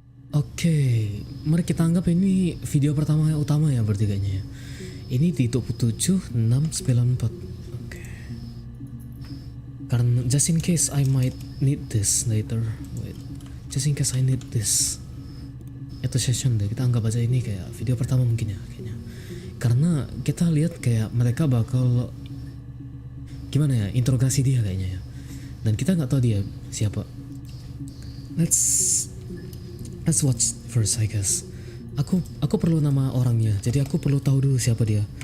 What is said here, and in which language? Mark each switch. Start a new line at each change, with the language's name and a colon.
Indonesian: Oke, mari kita anggap ini video pertama yang utama ya berarti kayaknya ya. Ini di 27694. Oke. Karena
English: just in case I might need this later. Wait. Just in case I need this.
Indonesian: Itu session deh. Kita anggap aja ini kayak video pertama mungkin ya kayaknya. Karena kita lihat kayak mereka bakal gimana ya, interogasi dia kayaknya ya. Dan kita nggak tahu dia siapa.
English: Let's watch first, I guess.
Indonesian: Aku perlu nama orangnya, jadi aku perlu tahu dulu siapa dia.